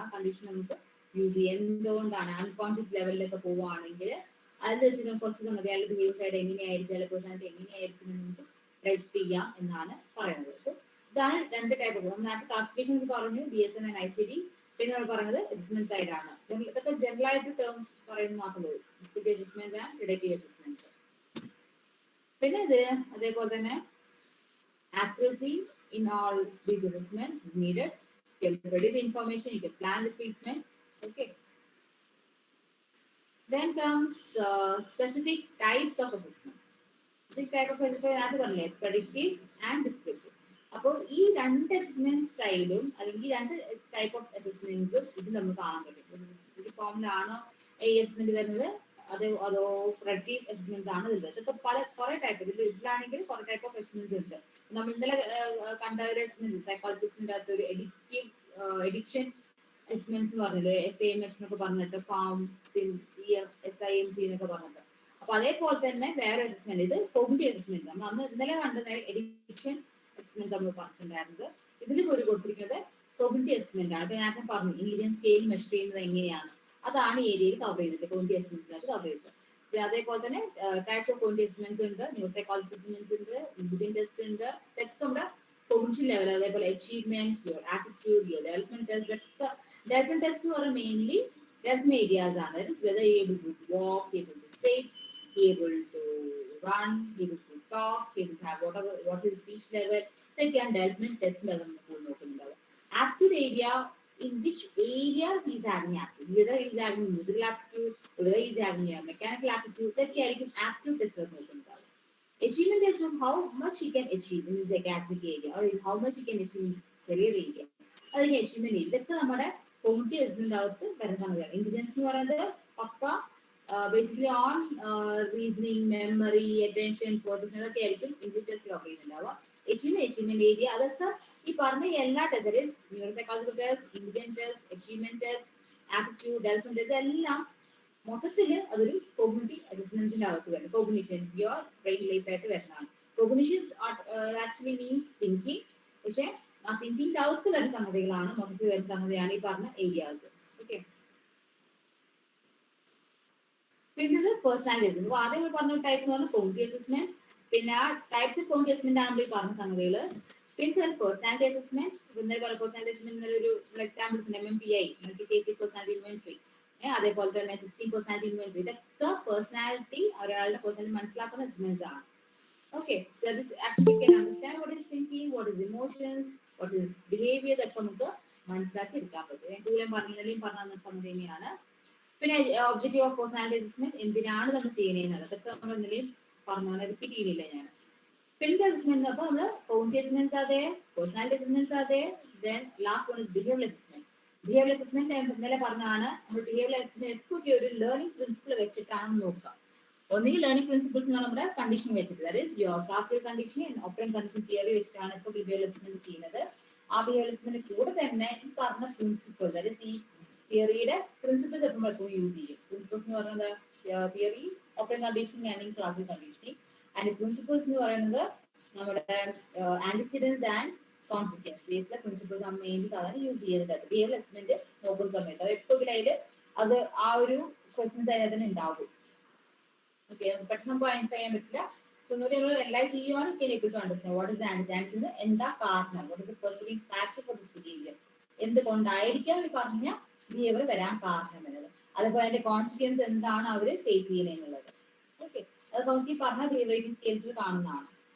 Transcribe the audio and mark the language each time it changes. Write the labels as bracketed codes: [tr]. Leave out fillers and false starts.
[ml] ആ കണ്ടീഷൻ നമുക്ക് യൂസ് ചെയ്യാം. എന്തുകൊണ്ടാണ് അൺകോൺഷ്യസ് ലെവലിലൊക്കെ പോവുകയാണെങ്കിൽ അതിൽ വെച്ചിട്ട് കുറച്ച് സംഗതി അയാളുടെ ബിഹേവിയർ സൈഡ് എങ്ങനെയായിരിക്കും, അയാളുടെ പേഴ്സണാലിറ്റി എങ്ങനെയായിരിക്കും എന്ന് നമുക്ക് പ്രെഡിക്ട് ചെയ്യാം എന്നാണ് പറയുന്നത്. സോ ഇതാണ് രണ്ട് ടൈപ്പ്. നേരത്തെ ക്ലാസിഫിക്കേഷൻസ് പറഞ്ഞു, DSM ആൻഡ് ICD. പിന്നെ നമ്മൾ പറയുന്നത് അസസ്മെന്റ് സൈഡ് ആണ്. ഇതൊക്കെ ജനറൽ ആയിട്ട് ടേംസ് പറയുന്നത് മാത്രമേ ഉള്ളൂ, descriptive assessments and predictive assessments. പിന്നെ ഇത് അതേപോലെ തന്നെ [en] accuracy in all these assessments is needed. You can predict the information, you can plan the treatment. Okay. Then comes specific types of assessment. Specific type of assessment, predictive and descriptive. [ml] അപ്പോൾ ഈ രണ്ട് assessment സ്റ്റൈലും അല്ലെങ്കിൽ ഈ രണ്ട് type of അസസ്മെന്റ്സും ഇത് നമുക്ക് കാണാൻ പറ്റും. ഫോമിലാണോ ഈ അസസ്മെന്റ് വരുന്നത്, അതോ പ്രെഡിക്റ്റീവ് അസസ്മെന്റ്സ് ആണ് ഉള്ളത്. ഇതൊക്കെ കുറെ ടൈപ്പ്, ഇതിലാണെങ്കിൽ കുറെ ടൈപ്പ് ഓഫ് അസസ്മെന്റ്സ് ഉണ്ട്. നമ്മൾ ഇന്നലെ കണ്ട ഒരു അസസ്മെന്റ് സൈക്കോളജി അസസ്മെന്റ് അകത്ത് ഒരു എഡിക്ഷൻ അസസ്മെന്റ്സ് പറഞ്ഞില്ലേ, FAMH എന്നൊക്കെ പറഞ്ഞിട്ട്, FARM, SIMC എന്നൊക്കെ പറഞ്ഞിട്ട്. അപ്പൊ അതേപോലെ തന്നെ വേറെ അസസ്മെന്റ്, ഇത് കോഗ്നിറ്റീവ് അസസ്മെന്റ്. നമ്മൾ അന്ന് ഇന്നലെ കണ്ട എഡിക്ഷൻ അസസ്മെന്റ് നമ്മൾ പറഞ്ഞിട്ടുണ്ടായിരുന്നത്. ഇതിലും ഒരു കൊടുത്തിരിക്കുന്നത് കോഗ്നിറ്റീവ് അസസ്മെന്റ് ആണ്. ഞാൻ പറഞ്ഞു ഇന്റലിജൻസ് സ്കെയിൽ മെഷർ ചെയ്യുന്നത് എങ്ങനെയാണ്, അതാണ് ഏരിയയിൽ കവർ ചെയ്തിട്ട് കോഗ്നിറ്റീവ് അസസ്മെന്റ്സിനകത്ത് കവർ ചെയ്തിട്ട്. അതേപോലെ തന്നെ ടൈപ്സ് ഓഫ് കോഗ്നിറ്റീവ് അസസ്മെന്റ്സ് ഉണ്ട്, ന്യൂറോ സൈക്കോളജി അസസ്മെന്റ്സ് ഉണ്ട്, ഇന്റലിജൻസ് ടെസ്റ്റ് ഉണ്ട്. ടെസ്റ്റ് നമ്മുടെ കോഗ്നിഷൻ ലെവൽ, അതേപോലെ achievement, [en] Your attitude, your development test. [ml] ഇതൊക്കെ ഡെവലപ്മെന്റ് ടെസ്റ്റ് എന്ന് പറയുന്നത് മെയിൻലി ഡെവലപ്മെന്റ് ഏരിയാസ് ആണ്. [en] That is whether able to walk, able to sit, able to run, able to talk, able to have what is speech level. [ml] ഇതൊക്കെയാണ് development ടെസ്റ്റിൽ നമുക്ക് നോക്കുന്നുണ്ടാവുക. [en] aptitude area, in which area he is having aptitude, whether he is having musical aptitude, whether he is having a mechanical aptitude, [ml] ഇതൊക്കെ ആയിരിക്കും aptitude test നോക്കുന്നുണ്ടാവുക. [en] Achievement test of how much he can achieve in his academic area or in how much he can achieve in his career area. [ml] അതൊക്കെ [en] achievement area. [ml] ഇതൊക്കെ നമ്മുടെ cognitive assessment അകത്ത് വരുന്ന സംഗതിയാണ്. Intelligence എന്ന് പറയുന്നത് പക്ക basically on reasoning, memory, attention, perception, അതൊക്കെ ആയിരിക്കും intelligence test cover ചെയ്യുന്നുണ്ടാവുക. Achievement area, അതൊക്കെ ഈ പറഞ്ഞ എല്ലാ test, neuro psychological test, intelligence test, achievement test, aptitude, development test, എല്ലാം മൊത്തത്തിൽ അതൊരു കോഗ്നിറ്റീവ് അസസ്മെന്റ്സിന്റെ അകത്ത് വരുന്നത്. കോഗ്നിഷൻ യുവർ ബ്രെയിൻ റിലേറ്റഡ് ആയിട്ട് വരുന്നതാണ്. കോഗ്നിഷൻസ് ആക്ച്വലി മീൻസ് തിങ്കിങ്, പക്ഷെ ആ തിങ്കിങ്ങിന്റെ അകത്ത് വരുന്ന സംഗതികളാണ്, മൊത്തത്തിൽ വരുന്ന സംഗതിയാണ് ഈ പറഞ്ഞ ഏരിയാസ്. ഓക്കെ. പിന്നെ ഇത് പേഴ്സണാലിറ്റി അസസ്മെന്റ്. അപ്പോൾ ആദ്യം പറഞ്ഞ ടൈപ്പ് എന്ന് പറഞ്ഞാൽ കോഗ്നിറ്റീവ് അസസ്മെന്റ്. പിന്നെ ആ ടൈപ്സ് ഓഫ് കോഗ്നിറ്റീവ് അസസ്മെന്റ് ആണ് ഈ പറഞ്ഞ സംഗതികൾ. പിന്നെ പേഴ്സണാലിറ്റി അസസ്മെന്റ്. ഇന്നലെ പറഞ്ഞ പേഴ്സണാലിറ്റി അസസ്മെന്റ് ഒരു example MMPI, multi phasic personality inventory, അതേപോലെ തന്നെ 16 പേഴ്സണാലിറ്റി ഇൻവെന്ററി. ഇതൊക്കെ പേഴ്സണാലിറ്റി, ഒരാളുടെ പേഴ്സണാലിറ്റി മനസ്സിലാക്കുന്ന അസസ്മെന്റ്സ് ആണ്. [en] Okay, so this actually can understand what is thinking, what is emotions, what is behavior, [ml] ഇതൊക്കെ നമുക്ക് മനസ്സിലാക്കി എടുക്കാൻ പറ്റും. ഞാൻ കൂടുതലും പറഞ്ഞ സംഗതി തന്നെയാണ്. പിന്നെ ഒബ്ജക്റ്റീവ് ഓഫ് പേഴ്സണാലിറ്റി അസസ്മെന്റ്, എന്തിനാണ് നമ്മൾ ചെയ്യുന്നത്, അതൊക്കെ നമ്മൾ എന്തെങ്കിലും പറഞ്ഞാൽ റിപ്പീറ്റ് ചെയ്യുന്നില്ല ഞാൻ. പിന്നെ അസസ്മെന്റ്, അപ്പോൾ നമ്മൾ കോഗ്നിറ്റീവ് അസസ്മെന്റ്സ് അതെ, പേഴ്സണാലിറ്റി അസസ്മെന്റ്സ് അതെ, [en] Then last one is behaviour assessment. [ml] Behaviour assessment ഇന്നലെ പറഞ്ഞാണ്, നമ്മൾ ബിഹേവിയർ അസസ്മെന്റ് എപ്പോഴൊക്കെ ഒരു ലേണിംഗ് പ്രിൻസിപ്പിൾ വെച്ചിട്ടാണ് നോക്കുക. ഒന്നുകിൽ ലേണിംഗ് പ്രിൻസിപ്പിൾസ് എന്ന് നമ്മുടെ കണ്ടീഷൻ വെച്ചിട്ട്, that is your classical condition operate condition theory വെച്ചിട്ടാണ് ഇപ്പോൾ ബിഹേവിയർ അസസ്മെന്റ് ചെയ്യുന്നത്. ആ ബിഹേവിയർ അസസ്മെന്റ് കൂടെ തന്നെ ഈ പറഞ്ഞ പ്രിൻസിപ്പിൾ, ദാറ്റ് ഈസ് ഈ തിയറിയുടെ പ്രിൻസിപ്പിൾസ് എപ്പോഴും യൂസ് ചെയ്യും. പ്രിൻസിപ്പിൾസ് എന്ന് പറയുന്നത് theory, operate conditioning, learning, classical conditioning. And principles എന്ന് പറയുന്നത് നമ്മുടെ antecedents and consequence based principles ആണ് മെയിൻലി സാധാരണ യൂസ് ചെയ്യുന്നത് ബിഹേവിയർ അസസ്മെന്റ് നോക്കുന്ന സമയത്ത്. അത് എപ്പോഴും അതിൽ അത് ആ ഒരു ക്വസ്റ്റ്യൻസ് അതിനകത്ത് തന്നെ ഉണ്ടാകും. ഓക്കെ, പെട്ടെന്ന് നമുക്ക് ഐഡന്റിഫൈ ചെയ്യാൻ പറ്റില്ല. [en] Analyze you are able to understand what is the answer, [ml] എന്താ കാരണം, [en] what is the perceiving factor for this behavior, [ml] എന്തുകൊണ്ടായിരിക്കാം ഈ പറഞ്ഞ ബിഹേവിയർ വരാൻ കാരണം എന്നുള്ളത്. അതുപോലെ അതിന്റെ കോൺസിക്വൻസ് എന്താണ് അവർ ഫേസ് ചെയ്യുന്നത് എന്നുള്ളത്. ഓക്കെ, അത് നമുക്ക് ഈ പറഞ്ഞ ബിഹേവിയർ സ്കെയിൽസിൽ കാണുന്നതാണ്.